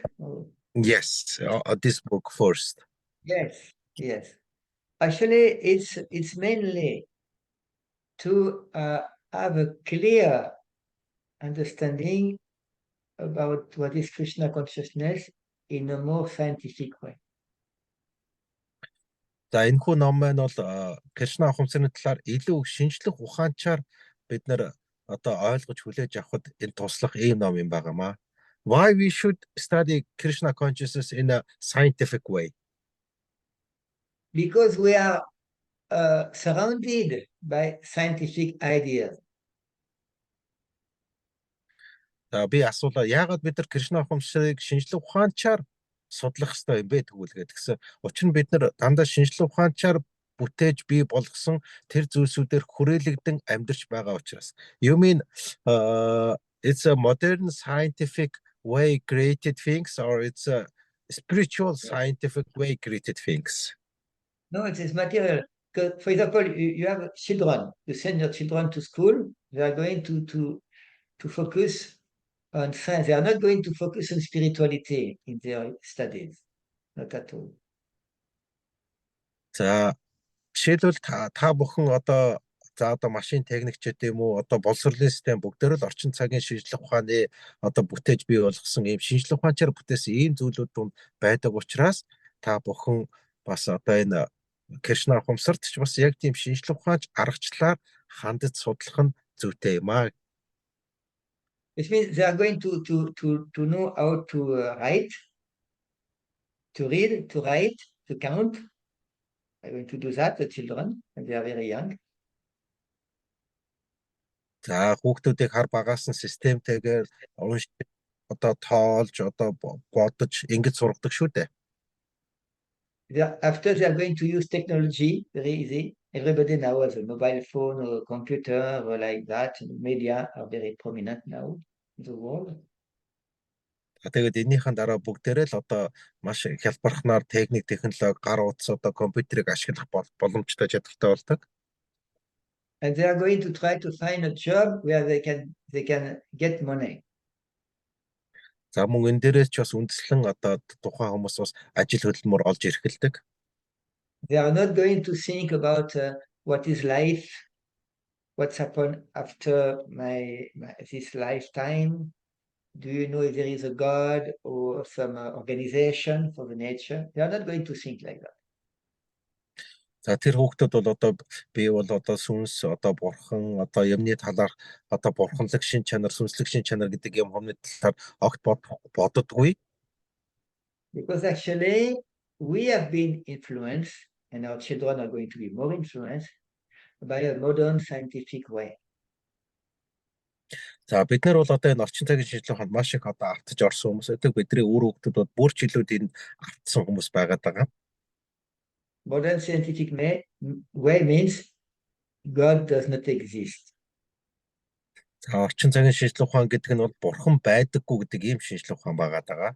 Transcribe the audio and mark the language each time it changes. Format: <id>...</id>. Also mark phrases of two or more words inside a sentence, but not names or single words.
<en>Yes, this book first. Yes. Actually, it's mainly to have a clear understanding about what is Krishna consciousness in a more scientific way.</en> <mn>За энэхүү ном маань бол Кришна ухамсарны талаар илүү шинжлэх ухаанчаар бид нэр одоо ойлгож хүлээж авахд энэ туслах ийм ном юм байгаамаа.</mn> <en>Why we should study Krishna consciousness in a scientific way? Because we are surrounded by scientific ideas.</en> <mn>За би асуулаа яагаад бид нар Кришна ухамсарыг шинжлэх ухаанчаар судлах хэрэгтэй юм бэ тэгүүлгээд гэсэн. Учир нь бид нар дандаа шинжлэх ухаанчаар бүтээж бий болгосон тэр зүйлсүүдээр хүрээлэгдэн амьдарч байгаа учраас.</mn> <en>You mean it's a modern scientific way created things, or it's a spiritual, scientific way created things? No, it is material. Because, for example, you have children. You send your children to school. They are going to focus on science. They are not going to focus on spirituality in their studies. Not at all.</en> <mn>За жишээлбэл та бүхэн одоо машин техникчид юм уу, одоо боловсролын систем бүгдээр л орчин цагийн шинжлэх ухааны одоо бүтээж бий болгосон ийм шинжлэх ухаанчаар бүтээсэн ийм зүйлүүд дунд байдаг учраас та бүхэн бас одоо энэ Кришна ухамсарт ч бас яг тийм шинжлэх ухаанч аргачлалаар хандаж судлах нь зүйтэй юм аа.</mn> <en>It means they are going to know how to write, to read, to write, to count. They're going to do that, the children, when they are very young.</en> <mn>За хүүхдүүдийг хар багаас нь системтэйгээр уншиж одоо тоолж одоо бодож ингэж сургадаг шүү дээ.</mn> <en>After they are going to use technology, very easy. Everybody now has a mobile phone or a computer or like that. Media are very prominent now in the world.</en> <mn>Тэгээд эннийхэн дараа бүгдээрээ л одоо маш хялбархнаар техник технологи гар утас одоо компьютерийг ашиглах боломжтой чадвартай болдог.</mn> <en>And they are going to try to find a job where they can get money.</en> <mn>За мөн энэ дээрээс ч бас үндэслэн одоо тухайн хүмүүс бас ажил хөдөлмөр олж эрхэлдэг.</mn> <en>They are not going to think about what is life, what's happened after this lifetime. Do you know if there is a God or some organization for the nature? They are not going to think like that.</en> <mn>За тэр хүүхдүүд бол одоо би бол одоо сүнс одоо бурхан одоо юмны талаар одоо бурханлаг шин чанар сүнслэг шин чанар гэдэг юм хүмүүний талаар огт боддоггүй.</mn> <en>Because actually we have been influenced and our children are going to be more influenced by a modern scientific way.</en> <mn>За бид нар бол одоо энэ орчин цагийн шинжилгээ ухаанд маш их одоо автаж орсон хүмүүс байдаг. Бидний үр хүүхдүүд бол бүр ч илүү тэнд автсан хүмүүс байгаад байгаа.</mn> <en>Modern scientific way means God does not exist.</en> <mn>За орчин цагийн шинжилгээ ухаан гэдэг нь бол бурхан байдаггүй гэдэг ийм шинжилгээ ухаан байгаад байгаа.</mn>